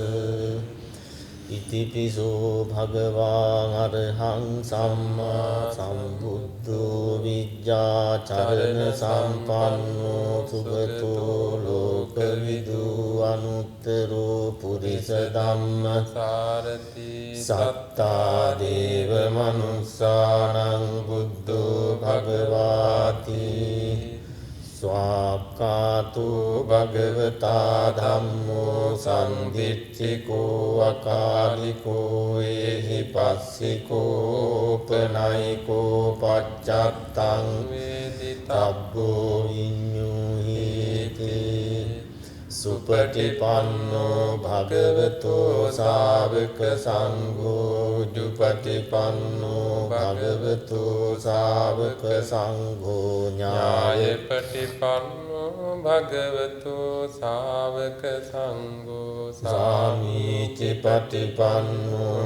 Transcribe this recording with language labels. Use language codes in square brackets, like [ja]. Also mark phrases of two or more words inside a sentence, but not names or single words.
[pi] ඉතිපිසෝ භගවා අරහං සම්මා සම්බුද්ධෝ විජ්ජාචරණ සම්පන්නෝ සුගතෝ ලෝකවිදු අනුත්තරෝ පුරිස ධම්මසාරති සත්තා දේව මනුස්සානං බුද්ධෝ භගවාති ස්වාක්ඛාතු භගවතා ධම්මෝ සම්දිට්ඨිකෝ අකාලිකෝ එහි පස්සිකෝ උපනයිකෝ පච්චත්තං වේදිතබ්බෝ විඤ්ඤුහිති සුපටිපන්නෝ භගවතෝ ශාවක සංඝෝ ජුපටිපන්නෝ භගවතෝ ශාවක සංඝෝ ඥායපටිපන්නෝ භගවතෝ ශාවක සංඝෝ සාමීචි පටිපන්නෝ